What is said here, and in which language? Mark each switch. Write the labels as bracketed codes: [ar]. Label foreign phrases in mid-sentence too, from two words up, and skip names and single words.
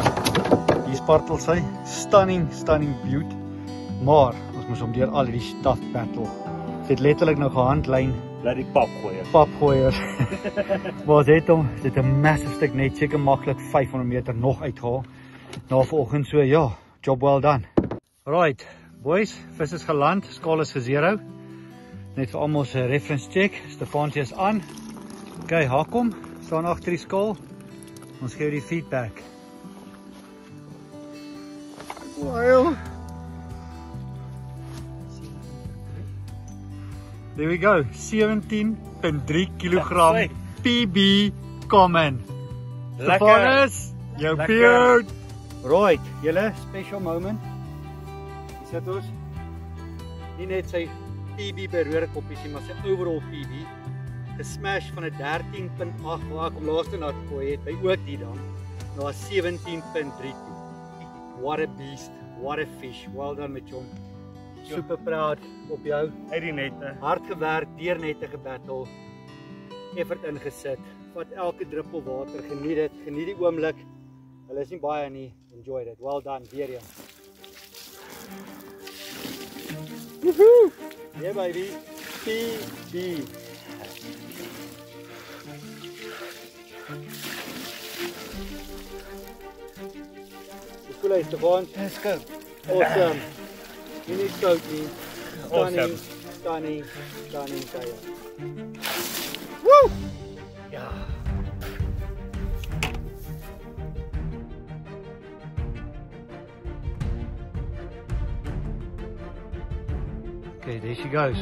[af] Hier spartel sy, [en] stunning beauty. [af] Maar ons moes hom deur al hierdie stuff battle. Ons het letterlik nou gehandlyn, Laat die papgooier. Maar ons het hom, dit 'n [en] massive stuk [af] net, seker maklik 500 meter nog uitgehaal. Na vanoggend so ja, [en] job well done. [af] Right, boys, vis is geland, skaal is ge-zero. Net vir almal se [en] reference check. [af] Stefans is aan. Okay, Hakom staan agter die skaal. Ons gee die feedback. Wow. [en] There we go. [af] 17.3 kg PB common. Stefans, jou beard. Right, julle special moment. Hier sit ons. Nie net sy PB by Rodekoppie, maar sy [en] overall PB. [af] gesmash van 'n 13.8 waar ek hom laaste na gegooi het by ook die dam na 17.3 toe. [en] What a beast, what a fish. Well done [af] met John. [en] Super proud [af] op jou. Uit die nette. Hard gewerk, deur nette gebattle. Effort ingesit. Vat elke druppel water, geniet dit, geniet die oomblik. Hulle is nie baie nie, [en] enjoy dit. Well done, [af] weer een. Woohoo! [en] Yeah baby. PB. [af] Hoe is Stefan? Dis goed. [en] Awesome. You need coat me. Stunning, Awesome. stunning, stunning kayak. Woo! [af] Ja. [en] Okay, there she goes.